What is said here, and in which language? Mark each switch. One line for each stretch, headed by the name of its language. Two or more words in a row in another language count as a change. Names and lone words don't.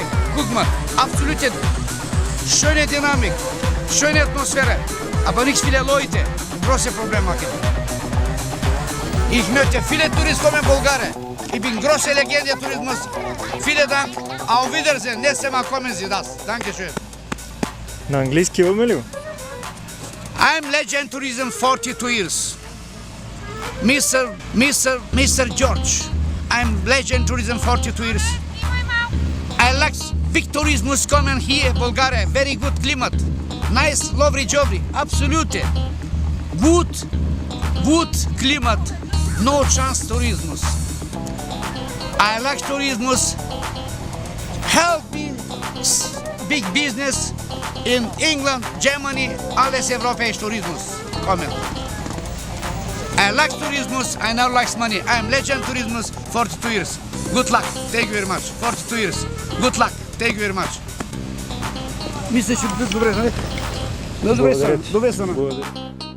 German: Guck mal, absolute schöne Dynamik, schöne Atmosphäre, aber nicht viele Leute. Große Probleme machen. Ich möchte viele Touristen kommen in Bulgarien. Ich bin große Legende Tourismus. Vielen Dank. Auf Wiedersehen. Nächstes Mal kommen Sie das. Dankeschön.
Bulgarian: На английски имаме ли го?
English: I'm Legend Tourism 42 years. Mr. George. I'm Legend Tourism 42 years. I like big tourism coming here, Bulgaria. Very good climate. Nice, lovely, jolly. Absolutely. Good climate. No chance tourism. I like tourism. Help me big business in England, Germany,
German: alles europäische
English: tourism coming. I like tourism. I now like money. I'm Legend Tourism 42 years. Good luck. Thank you very much. 42 years. Good luck. Thank you very much.
Bulgarian: Мисля, че добре, нали? Добре, добре.